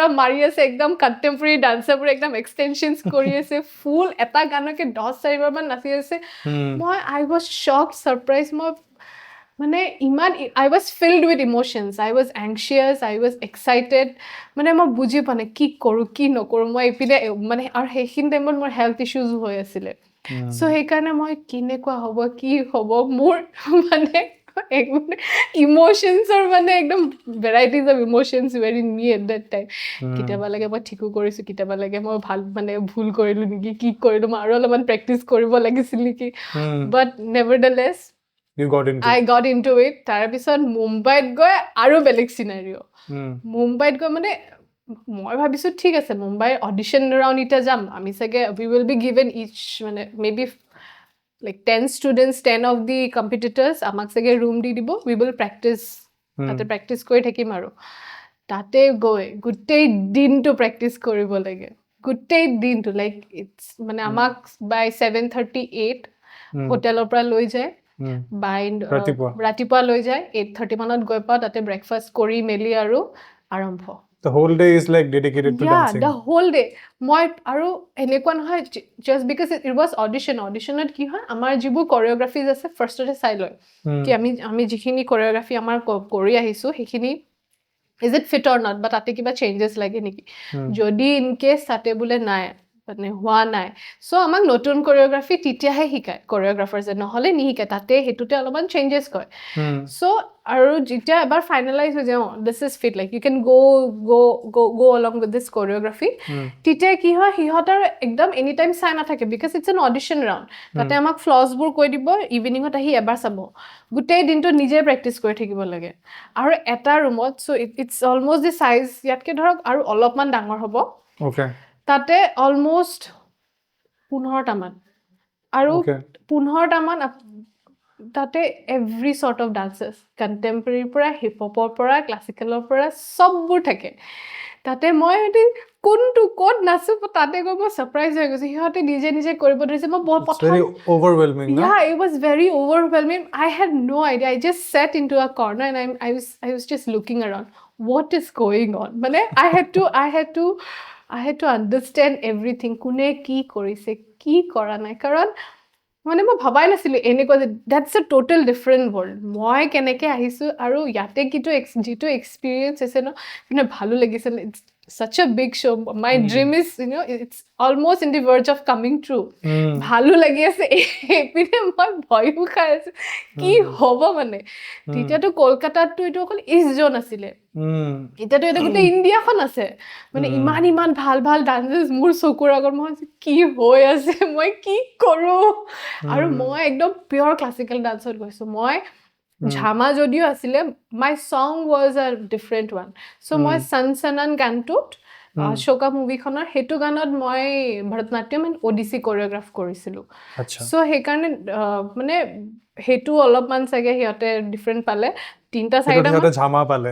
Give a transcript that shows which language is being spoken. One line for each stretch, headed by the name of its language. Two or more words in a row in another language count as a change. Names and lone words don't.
Assamese: মাৰি আছে একদম
English: contemporary dancers
Assamese: একদম এক্সটেনশ্যনছ কৰি আছে ফুল এটা গানকে 10-4বাৰমান নাচি আছে মই
English: I was shock surprise
Assamese: মই মানে ইমান
English: I was filled with emotions I was anxious I was excited
Assamese: মানে মই বুজি পোৱা নাই কি কৰোঁ কি নকৰোঁ মই এইপিনে মানে আৰু সেইখিনি টাইমত মোৰ
English: health issues
Assamese: হৈ আছিলে সো সেইকাৰণে মই কেনেকুৱা হ'ব কি হ'ব মোৰ মানে ইমোশনছৰ মানে একদম
English: varieties of emotions were in me at that time
Assamese: কেতিয়াবা লাগে মই ঠিকো কৰিছোঁ কেতিয়াবা লাগে মই ভাল মানে ভুল কৰিলোঁ নেকি কি কৰিলোঁ মই আৰু অলপমান প্ৰেক্টিচ কৰিব লাগিছিল নেকি
English: but nevertheless I got into it.
Assamese: তাৰপিছত মুম্বাইত গৈ আৰু বেলেগ চিনাৰিঅ' মুম্বাইত গৈ মানে মই ভাবিছোঁ ঠিক আছে মুম্বাইৰ
English: audition round
Assamese: এতিয়া যাম আমি চাগে
English: we will be given each
Assamese: মানে মেবি
English: like 10 students 10 of the competitors
Assamese: আমাক চাগে ৰুম দি দিব
English: we will practice
Assamese: তাতে প্ৰেক্টিচ কৰি থাকিম আৰু তাতে গৈ গোটেই দিনটো প্ৰেক্টিচ কৰিব লাগে গোটেই দিনটো
English: like it's
Assamese: মানে আমাক বাই 7:38 হোটেলৰ পৰা লৈ যায় বাই ৰাতিপুৱা লৈ যায় 8:30 মানত গৈ পাওঁ তাতে ব্ৰেকফাষ্ট কৰি মেলি আৰু আৰম্ভ
English: The whole day is like dedicated to dancing. Yeah, the whole day.
Assamese: মই আৰু এনেকুৱা নহয়
English: just because it was auditionত
Assamese: কি হয় আমাৰ যিবোৰ কোৰিওগ্ৰাফিজ আছে ফাৰ্ষ্টতে চাই লয় কি আমি যিখিনি কোৰিওগ্ৰাফি আমাৰ কৰি আহিছোঁ সেইখিনি
English: is it fit or not
Assamese: বা তাতে কিবা চেঞ্জেছ লাগে নেকি যদি
English: in case
Assamese: তাতে বোলে নাই মানে হোৱা নাই সো আমাক নতুন কোৰিওগ্ৰাফি তেতিয়াহে শিকায় কোৰিওগ্ৰাফাৰ্ছে নহ'লে নিশিকায় তাতে সেইটোতে অলপমান চেঞ্জেছ কৰে সো আৰু যেতিয়া এবাৰ ফাইনেলাইজ হৈ যায়
English: this is fit like you can go along with this choreography
Assamese: তেতিয়া কি হয় সিহঁতৰ একদম
English: any time
Assamese: চাই নাথাকে
English: because it's an audition round
Assamese: তাতে আমাক ফ্লছবোৰ কৈ দিব ইভিনিঙত আহি এবাৰ চাব গোটেই দিনটো নিজে প্ৰেক্টিচ কৰি থাকিব লাগে আৰু এটা ৰুমত
English: so it's almost the size
Assamese: ইয়াতকৈ ধৰক আৰু অলপমান ডাঙৰ হ'ব তাতে অলমষ্ট 15টামান আৰু 15টামান তাতে
English: every sort of dances
Assamese: কণ্টেম্পৰেৰীৰ পৰা হিপ হপৰ পৰা ক্লাছিকেলৰ পৰা চববোৰ থাকে তাতে মই কোনটো ক'ত নাচো তাতে গৈ মই ছাৰপ্ৰাইজ হৈ গৈছোঁ সিহঁতে নিজে নিজে কৰিব ধৰিছে মই বহুত প্ৰথম
English: it was very overwhelming I had no idea I just sat into a corner and I was just looking around what is going on মানে I had to understand everything
Assamese: কোনে কি কৰিছে কি কৰা নাই কাৰণ মানে মই ভাবাই নাছিলোঁ এনেকুৱা যে
English: that's a total different world
Assamese: মই কেনেকৈ আহিছোঁ আৰু ইয়াতে যিটো এক্সপিৰিয়েঞ্চ হৈছে ন কিন্তু ভালো লাগিছিল
English: it's such a big show my dream is it's almost in the verge of coming true
Assamese: ভালো লাগি আছে এপিনে মই ভয়ো খাই আছোঁ কি হ'ব মানে তেতিয়াতো কলকাতাততো এইটো অকল
English: East Zone
Assamese: আছিলে এতিয়াতো এটা গোটেই ইণ্ডিয়াখন আছে মানে ইমান ভাল ভাল ডান্সেছ মোৰ চকুৰ আগত মই কি হৈ আছে মই কি কৰোঁ আৰু মই একদম
English: pure classical dance
Assamese: গৈছোঁ মই ঝামা যদিও আছিলে
English: my song was a different one so'
Assamese: মই সনচনন গানটোত অশোকা মুভিখনৰ সেইটো গানত মই ভৰত নাট্যম এণ্ড অডিচি কোৰিঅ'গ্ৰাফ কৰিছিলোঁ চ' সেইকাৰণে মানে সেইটো অলপমান চাগে সিহঁতে ডিফাৰেণ্ট পালে 3-4টা ঝামা